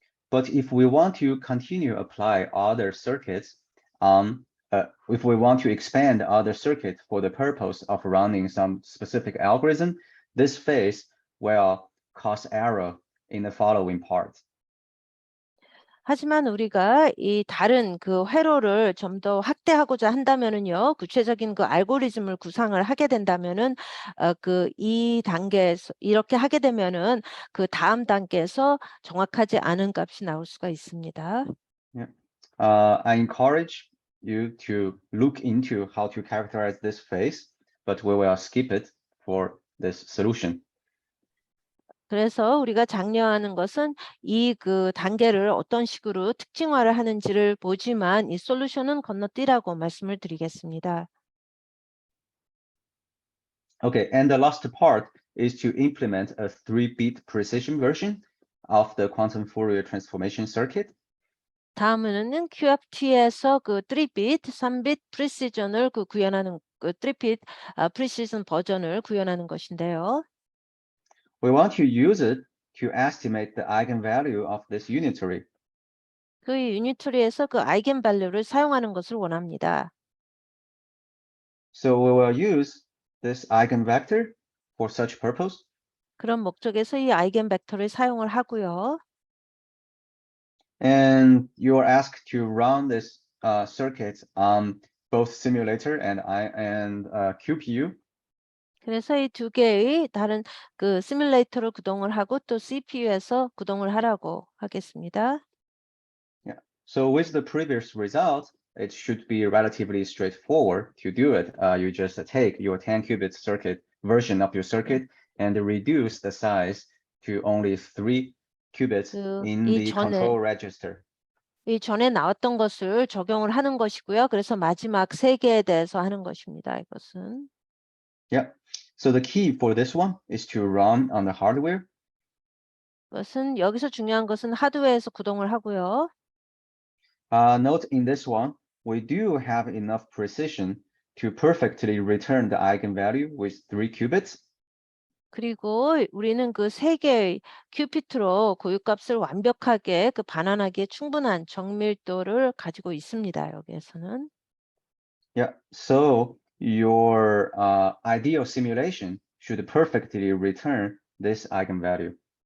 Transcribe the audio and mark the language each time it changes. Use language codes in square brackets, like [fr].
[en] But if we want to continue apply other circuits, if we want to expand other circuits for the purpose of running some specific algorithm, this phase will cause error in the following part. [ko] 하지만 우리가 이 다른 그 회로를 좀 더 확대하고자 한다면은요, 구체적인 그 알고리즘을 구상을 하게 된다면은 이 단계에서 이렇게 하게 되면은 그 다음 단계에서 정확하지 않은 값이 나올 수가 있습니다. [en] I encourage you to look into how to characterize this phase, but we will skip it for this solution. [ko] 그래서 우리가 장려하는 것은 이 그 단계를 어떤 식으로 특징화를 하는지를 보지만 이 솔루션은 건너뛰라고 말씀을 드리겠습니다. [en] Okay, and the last part is to implement a 3-bit precision version of the quantum Fourier transformation circuit. [ko] 다음은 QFT에서 그 3bit, 3bit 프리시전을 그 구현하는 그 3bit 프리시전 버전을 구현하는 것인데요. [en] We want to use it to estimate the eigenvalue of this unitary. [ko] 그 유니트리에서 그 아이겐 밸류를 사용하는 것을 원합니다. [en] So we will use this eigenvector for such purpose. [ko] 그런 목적에서 이 아이겐 벡터를 사용을 하고요. [en] And you are asked to run this circuit on both simulator and QPU. [ko] 그래서 이 두 개의 다른 그 시뮬레이터로 구동을 하고 또 CPU에서 구동을 하라고 하겠습니다. [en] So with the previous result, it should be relatively straightforward to do it. You just take your 10-qubit circuit version of your circuit and reduce the size to only 3 qubits in the control register. [ko] 이 전에 나왔던 것을 적용을 하는 것이고요. 그래서 마지막 세 개에 대해서 하는 것입니다. 이것은. [en] Yeah. So the key for this one is to run on the hardware. [ko] 그것은 여기서 중요한 것은 하드웨어에서 구동을 하고요. [en] Note in this one, we do have enough precision to perfectly return the eigenvalue with 3 qubits. [ko] 그리고 우리는 그 세 개의 큐피트로 고유값을 완벽하게 그 반환하기에 충분한 정밀도를 가지고 있습니다. 여기에서는. [en] Yeah. So your ideal simulation should perfectly return this eigenvalue.